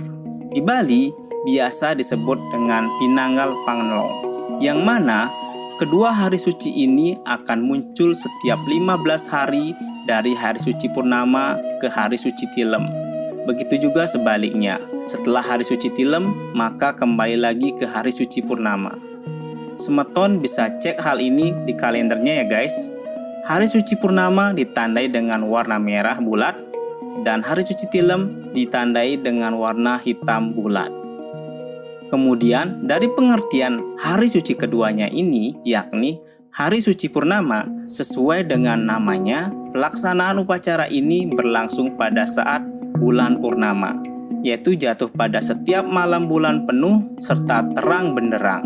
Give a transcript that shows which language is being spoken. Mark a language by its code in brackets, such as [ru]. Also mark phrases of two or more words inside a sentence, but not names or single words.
[id] Di Bali biasa disebut dengan [ban] Pinanggal Pangnelong, [id] yang mana kedua hari suci ini akan muncul setiap 15 hari dari hari suci purnama ke hari suci tilem. Begitu juga sebaliknya, setelah hari suci tilem, maka kembali lagi ke hari suci purnama. Semeton bisa cek hal ini di kalendernya ya guys. Hari suci purnama ditandai dengan warna merah bulat, dan hari suci tilem ditandai dengan warna hitam bulat. Kemudian dari pengertian hari suci keduanya ini, yakni hari suci purnama, sesuai dengan namanya, pelaksanaan upacara ini berlangsung pada saat bulan purnama, yaitu jatuh pada setiap malam bulan penuh serta terang benderang.